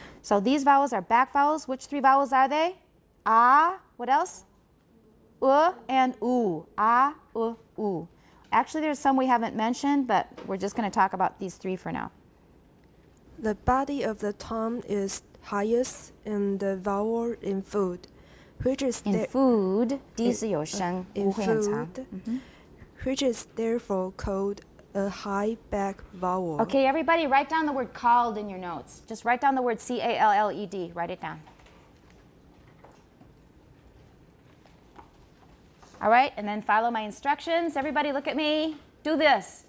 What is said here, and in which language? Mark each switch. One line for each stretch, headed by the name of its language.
English: So these vowels are back vowels. Which three vowels are they? Ah, what else? And u. Ah, u. Actually, there's some we haven't mentioned, but we're just going to talk about these three for now. The body of the tongue is highest in the vowel in food, which is
Chinese: In food, 第一是有声，
English: in
Chinese: 不会很长。
English: food, which is therefore called a high back vowel. Okay, everybody write down the word called in your notes. Just write down the word C-A-L-L-E-D. Write it down. All right, and then follow my instructions. Everybody look at me. Do this.